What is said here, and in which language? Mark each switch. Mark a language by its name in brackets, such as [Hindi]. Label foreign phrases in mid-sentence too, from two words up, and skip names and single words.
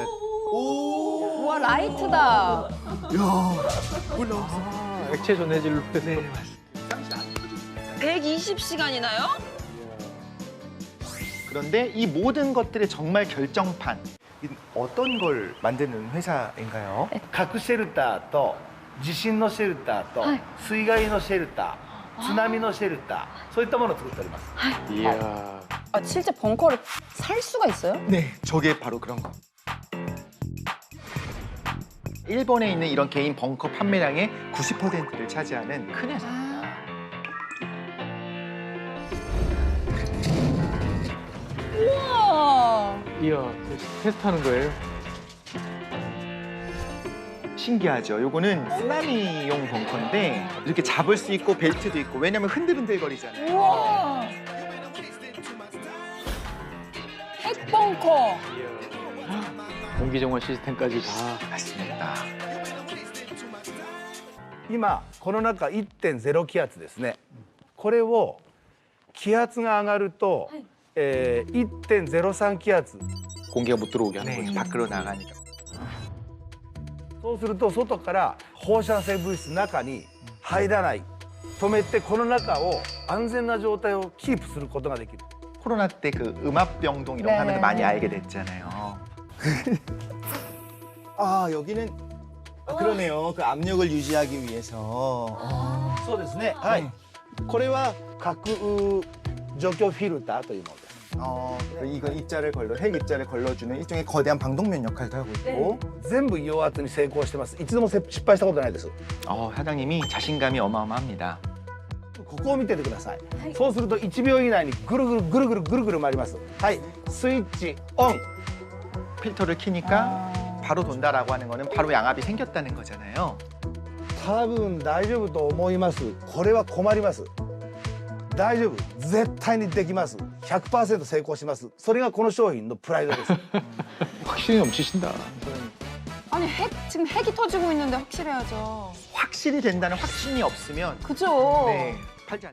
[Korean] 우와 라이트다. 아, 액체 전해질로 해서 120시간이나요? 그런데 이 모든 것들의 정말 결정판 어떤 걸 만드는 회사인가요? [Japanese] 核シェルターと地震のシェルターとはい水害のシェルター、津波のシェルター、そういったものを作っております。 [Korean] 이야. 아 실제 벙커를 살 수가 있어요? 네, 저게 바로 그런 거. 일본에 있는 이런 개인 벙커 판매량의 90%를 차지하는 큰 회사입니다. 우와. 이야. 테스트하는 거예요? 신기하죠. 요거는 쓰나미용 벙커인데 이렇게 잡을 수 있고 벨트도 있고 왜냐면 흔들흔들거리잖아요. 우와. 핵벙커. 공기 정화 시스템까지 다. 맞습니다. [Japanese] 今この中 1.0 気圧ですね。これを気圧が上がると、1.03 気圧。 [Korean] 공기가 못 들어오게 하는 네, 거죠. 밖으로 나가니까. [Japanese] そうすると外から放射性物質中に入らない止めてこの中を安全な状態をキープすることができる。 [Korean] 코로나 때 그 음압병동 이런 거 하면서 많이 알게 됐잖아요. 아 여기는 그러네요. 그 압력을 유지하기 위해서. [Japanese] そうですね。はい。これは核除去フィルターというものです。 [Korean] 이거 입자를 핵 입자를 걸러주는 일종의 거대한 방독면 역할도 하고 있고. [Japanese] 全部陽圧に成功してます。一度も失敗したことないです。 [Korean] 사장님이 자신감이 어마어마합니다. [Japanese] ここを見ててください。そうすると1秒以内にぐるぐるぐるぐるぐるぐる回ります。はい。スイッチオン。 [Korean] 필터를 키니까 바로 돈다라고 하는 거는 바로 양압이 생겼다는 거잖아요. [Japanese] 多分大丈夫と思います。これは困ります。大丈夫。絶対にできます。100% 成功します。それがこの商品のプライドです。 [Korean] 확실히 넘치신다. 아니 지금 핵이 터지고 있는데 확실해야죠. 확실히 된다는 확신이 없으면 그죠? 네, 팔지 않.